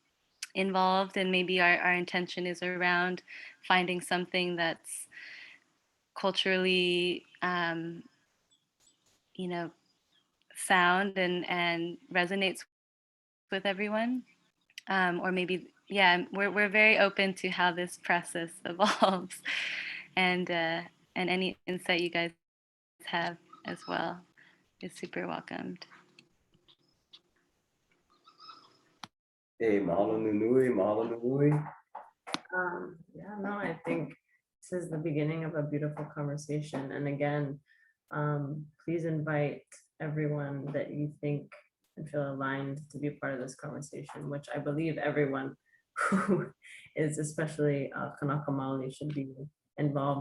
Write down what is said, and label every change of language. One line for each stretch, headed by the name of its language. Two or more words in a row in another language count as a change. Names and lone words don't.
English: involved, and maybe our intention is around finding something that's culturally, you know, sound and resonates with everyone. Or maybe, yeah, we're very open to how this process evolves, and any insight you guys have as well is super welcomed.
Hawaiian: Hey, mahalo nui, mahalo nui.
English: Yeah, no, I think this is the beginning of a beautiful conversation. And again, please invite everyone that you think and feel aligned to be a part of this conversation, which I believe everyone who is, especially Kanaka Maoli, should be involved.